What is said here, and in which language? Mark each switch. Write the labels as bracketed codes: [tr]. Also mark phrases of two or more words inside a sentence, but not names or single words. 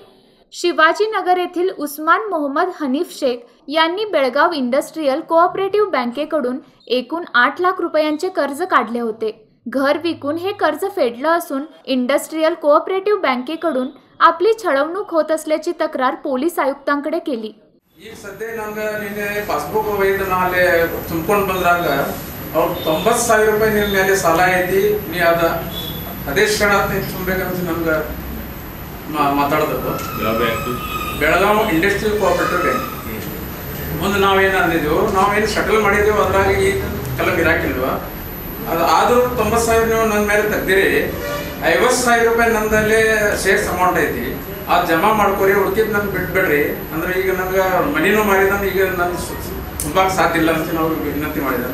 [mr] शिवाजीनगर येथील उस्मान मोहम्मद हनीफ शेख यांनी बेळगाव इंडस्ट्रियल कोऑपरेटिव्ह बँकेकडून एकूण 8 लाख रुपयांचे कर्ज काढले होते। घर विकून हे कर्ज फेडलं असून इंडस्ट्रियल कोऑपरेटिव्ह बँकेकडून आपली छळवणूक होत असल्याची तक्रार पोलीस आयुक्तांकडे केली। [kn] ಈಗ ಸದ್ಯ ನನಗೆ ನಿನ್ನೆ ಪಾಸ್ಬುಕ್ ಒಯ್ದು ನಾಳೆ ತುಂಬಿಕೊಂಡು ಬಂದಾಗ ಅವ್ರು 90,000 ರೂಪಾಯಿ ನಿಮ್ಮ ಮೇಲೆ ಸಾಲ ಐತಿ, ನೀ ಅದೇ ಕ್ಷಣ ತುಂಬಬೇಕಂತ ನನಗೆ ಮಾತಾಡಿದ್ರು। ಬೆಳಗಾವಿ ಇಂಡಸ್ಟ್ರಿಯಲ್ ಕೋಆಪರೇಟಿವ್ ಬ್ಯಾಂಕ್ ಮುಂದೆ ನಾವೇನು ಅಂದಿದ್ದೆವು, ನಾವೇನು ಸೆಟಲ್ ಮಾಡಿದ್ದೆವು, ಅದ್ರಾಗ ಈ ಕೆಲ ಗಿರಾಕಿಲ್ವ, ಅದು ಆದರೂ 90,000 ನೀವು ನನ್ನ ಮೇಲೆ ತೆಗ್ದಿರಿ, 50,000 ರೂಪಾಯಿ ನನ್ನದಲ್ಲೇ [en] shares amount [kn] ಐತಿ, ಅದು ಜಮಾ ಮಾಡ್ಕೊರಿ, ಉಳ್ಕಿದ್ದು ನನಗೆ ಬಿಟ್ಬಿಡ್ರಿ, ಅಂದ್ರೆ ಈಗ ನನಗೆ ಮನಿನೂ ಮಾರಿದ, ಈಗ ನಾನು ತುಂಬಕ್ಕೆ ಸಾಧ್ಯ ಇಲ್ಲ ಅಂತ ನಾವು ವಿನಂತಿ ಮಾಡಿದ।